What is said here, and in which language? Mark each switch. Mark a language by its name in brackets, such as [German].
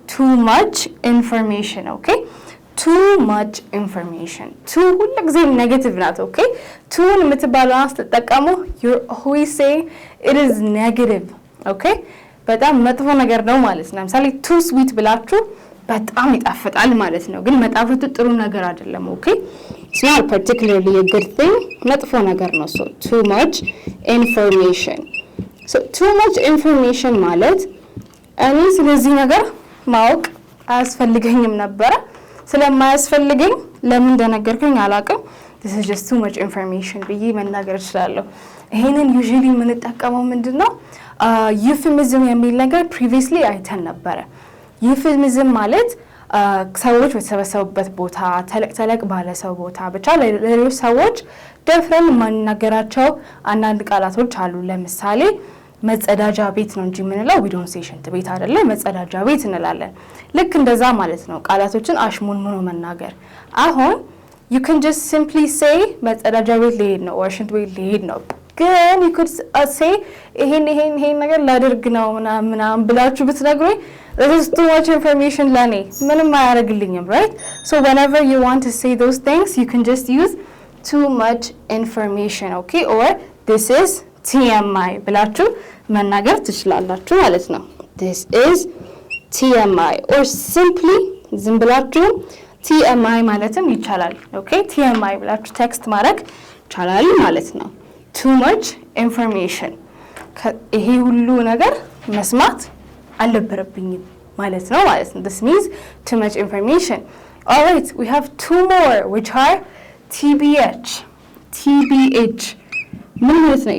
[English] Too much information, okay? Too much information. [Amharic] Too ሁሉ ጊዜ ኔጌቲቭ ናት, okay? Too የምትባለው ስትጠቀሙ [English] you're always saying it is negative, okay? [Amharic] በጣም መጥፎ ነገር ነው ማለት ነው። ለምሳሌ [English] too sweet [Amharic] ብላችሁ በጣም ይጣፍጣል ማለት ነው፣ ግን መጣፈጡ ጥሩ ነገር አይደለም, okay? [English] It's not particularly a good thing. [Amharic] መጥፎ ነገር ነው. [English] So too much information. [Amharic] So too much information ማለት እኔ ስለዚህ ነገር ማወቅ አያስፈልገኝም ነበረ፣ ስለማያስፈልገኝ ለምን እንደነገርከኝ አላውቅም፣ [English] this is just too much information [Amharic] ብዬ መናገር እችላለሁ። ይሄንን usually የምንጠቀመው ምንድነው euphemism የሚል ነገር previously አይተን ነበረ። euphemism ማለት ሰዎች በተሰበሰቡበት ቦታ ተለቅ ባለ ሰው ቦታ ብቻ ለሌሎች ሰዎች ደፍረን ማንናገራቸው አንዳንድ ቃላቶች አሉ። ለምሳሌ መጸዳጃ ቤት ነው እንጂ የምንለው [English] we don't say [Amharic] ሽንት ቤት አይደለም፣ መጸዳጃ ቤት እንላለን። ልክ እንደዛ ማለት ነው ቃላቶችን አሽሙንሙኖ መናገር። አሁን [English] you can just simply say [Amharic] መጸዳጃ ቤት ልሄድ ነው or ሽንት ቤት ልሄድ ነው፣ ግን [English] you could say [Amharic] ይሄን ነገር ላደርግ ነው ምናምን ብላችሁ ብትነግሩኝ [English] this is too much information [Amharic] ለኔ ምንም አያደርግልኝም, right? [English] So whenever you want to say those things you can just use too much information, okay? Or this is TMI [Amharic] ብላችሁ መናገር ትችላላችሁ ማለት ነው። [English] This is TMI or simply [Amharic] ዝም ብላችሁ TMI ማለትም ይቻላል, [English] okay? [Amharic] TMI ብላችሁ ቴክስት ማድረግ ይቻላል ማለት ነው። [English] Too much information [Amharic] ይሄ ሁሉ ነገር መስማት አልነበረብኝም ማለት ነው ማለት ነው። [English] This means too much information. All right, we have two more which are TBH. [Amharic] TBH ምን ማለት ነው?